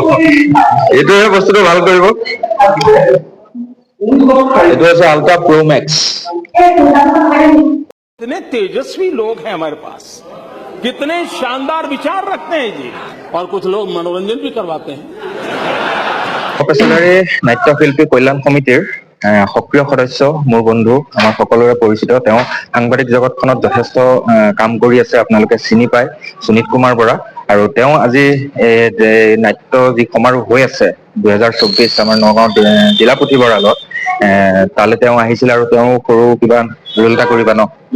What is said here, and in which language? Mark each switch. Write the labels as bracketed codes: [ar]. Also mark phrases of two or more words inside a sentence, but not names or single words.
[as] এইটোহে বস্তুটো ভাল কৰিব। এইটো হৈছে আল্ট্ৰা প্ৰ' মেক্স। [hi] कितने तेजस्वी लोग हैं हमारे पास, कितने शानदार विचार रखते हैं जी, और कुछ लोग मनोरंजन भी करवाते हैं। [as] অপেচাদাৰী নাট্যশিল্পী কল্যাণ সমিতিৰ সক্ৰিয় সদস্য, মোৰ বন্ধু, আমাৰ সকলোৰে পৰিচিত। তেওঁ সাংবাদিক জগতখনত যথেষ্ট কাম কৰি আছে, আপোনালোকে চিনি পায়, সুনীত কুমাৰ বৰা। আৰু তেওঁ আজি নাট্য যি সমাৰোহ হৈ আছে 2024 আমাৰ নগাঁও জিলা পুথিভঁৰালত, তালৈ তেওঁ আহিছিল আৰু তেওঁ সৰু কিবা ৰোল এটা কৰিবা ন?